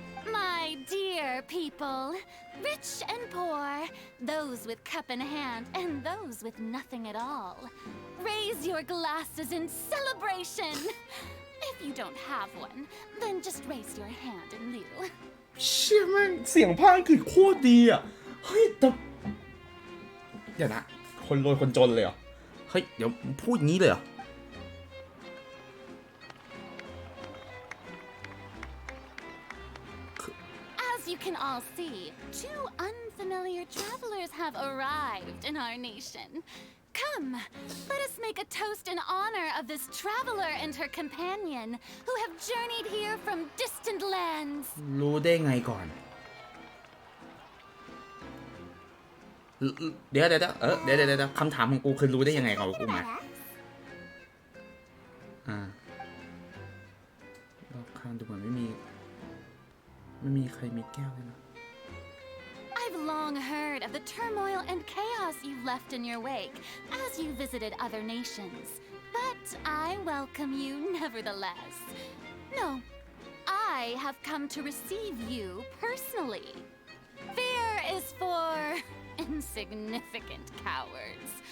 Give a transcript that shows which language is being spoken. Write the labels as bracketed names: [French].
[English] My dear people, rich and poor, those with cup in hand and those with nothing at all, raise your glasses in celebration. If you don't have one, then just raise your hand in lieu. [Thai] เชี่ยแม่งเสียงภาคอังกฤษโคตรดีอ่ะเฮ้ยแต่เดี๋ยวนะคนรวยคนจนเลยเหรอเฮ้ยเดี๋ยวพูดอย่างนี้เลยเหรอ [English] As you can all see, two unfamiliar travelers have arrived in our nation. Come, let us make a toast in honor of this traveler and her companion who have journeyed here from distant lands. [Thai] รู้ได้ไงก่อน เดี๋ยวคำถามของกูคือรู้ได้ยังไงก่อนกูมา รอบข้างดูเหมือนไม่มีใครมีแก้วเลยนะ [English] I've long heard of the turmoil and chaos you left in your wake as you visited other nations, but I welcome you nevertheless. No, I have come to receive you personally. Fear is for insignificant cowards.